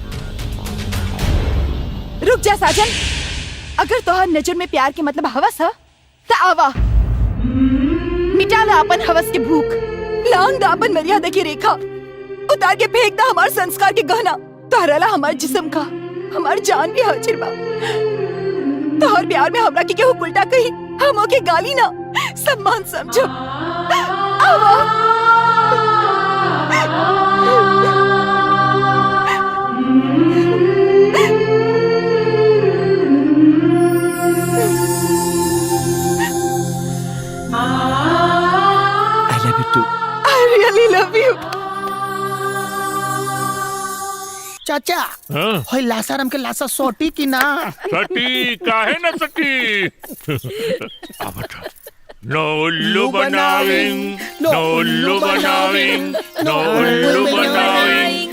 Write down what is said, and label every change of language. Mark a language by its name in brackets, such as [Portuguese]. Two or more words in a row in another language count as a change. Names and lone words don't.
[Bhojpuri] रुक जा साजन, अगर तोहर नजर में प्यार के मतलब हवस है तो आवा मिटा ला अपन हवस के भूख, लांग दा अपन मर्यादा की रेखा, उतार के फेंक दा हमार संस्कार के गहना। तहरला हमार जिस्म का हमार जान भी हाजिर बा। तोहर प्यार में हमरा के केहू उल्टा कही हमो के गाली ना सम्मान समझो। आवा [English] I love you too. I really love you. [Bhojpuri] चाचा हाँ? होय लासाराम के लासा सोटी की ना? सटी काहे न सटी। अब बता। नो उल्लू बनाविंग, नो उल्लू बनाविंग, नो उल्लू बनाविंग।